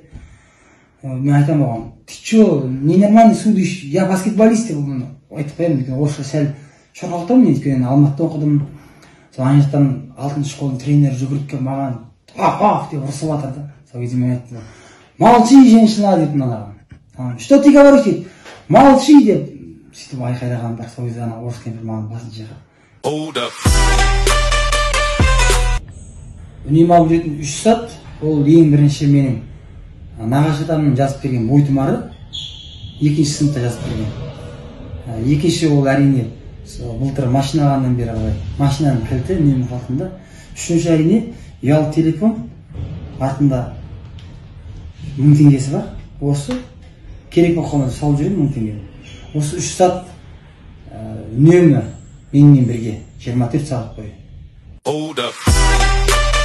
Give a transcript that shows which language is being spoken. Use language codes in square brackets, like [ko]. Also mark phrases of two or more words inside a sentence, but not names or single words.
[kk] Мен айтам оған, [ru] ты че, ненормальный судишь, я баскетболист [kk] деп айтып қоямын. Орысша сәл шорқақтау мен өйткені Алматыда оқыдым. Сол ана жақтан 6-шы школаның тренері жүгіріп келіп маған ах деп ұрысып жатыр. Сол кезде мен айттым, [ru] молчи, женщина [kk] деп мынаған. [ru] Что ты говоришь [kk] дейді, молчи деп сөйтіп айқайлаған бар. Сол кезде ана орыс кемпір маған басын жиған. Үнемі алып жүретін 3 сат, ол ең бірінші менің нағашы атамның жазып берген бойтұмары, 2-ші сыныпта жазып берген. Екінші ол әрине былтыр машина алғаннан бері қалай. Машинаның кілті менің артында. 3-ші әрине ұялы телефон, артында 1000 теңгесі бар. Осы керек болып қалмады, салып жүремін 1000 теңгені. Осы 3 сат үнемі менімен бірге 24 сағат бойы. [en] Hold up.